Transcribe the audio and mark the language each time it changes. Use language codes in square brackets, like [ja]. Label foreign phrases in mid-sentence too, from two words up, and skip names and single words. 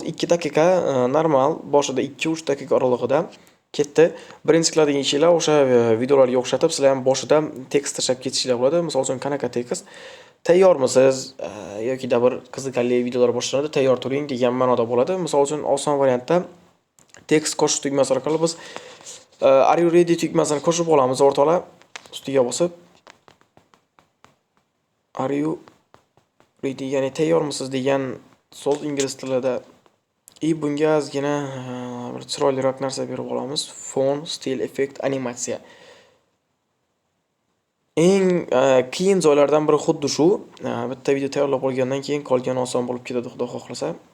[uz] 2 daqiqa normal, boshida 2-3 daqiqa oralig'ida ketdi. Birinchi qiladigan ishlar o'sha videolarga o'xshatib, sizlar ham boshida tekst tashlab ketishinglar bo'ladi. Misol uchun qanaqa tekst? Tayyormisiz yoki da bir qiziqarli videolar boshlanadi, tayyor turing degan ma'noda bo'ladi. Misol uchun oson variantda tekst qo'shish tugmasi orqali biz [en] are you ready [uz] tugmasini qo'shib olamiz o'rtoqlar. Ustiga bosib [en] are you ready, [uz] ya'ni tayyormisiz degan so'z ingliz tilida. Bunga ozgina bir chiroyliroq narsa berib olamiz. Font, stil, effekt, animatsiya. Eng qiyin joylardan biri xuddi shu. Bitta video tayyorlab olgandan keyin qolgani oson bo'lib ketadi, xudo xohlasa.